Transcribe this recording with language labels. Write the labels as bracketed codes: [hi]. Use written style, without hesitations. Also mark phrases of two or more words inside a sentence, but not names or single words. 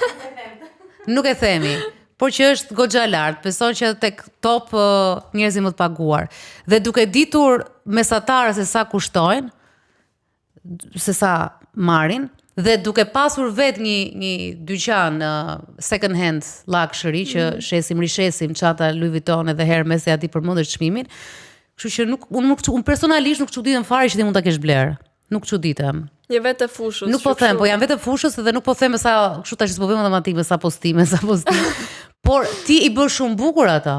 [sq] Nuk e themi. por që është goxha lart, beson që tek top njerëzit më të paguar. Dhe duke ditur mesatarë se sa kushtojnë, se sa marrin, dhe duke pasur vet një dyqan [en] second hand luxury [sq] që rishesim çanta Louis Vuitton edhe Hermes e aty përmendesh çmimin. Kështu që unë personalisht nuk çuditem fare që ti mund ta kesh bler. Nuk çuditem. Je vetë fushës. Nuk po them, po jam vetë fushës dhe nuk po them sa kështu tash s'po bëjmë matematikë sa postime. Por ti i bën shumë bukur ata.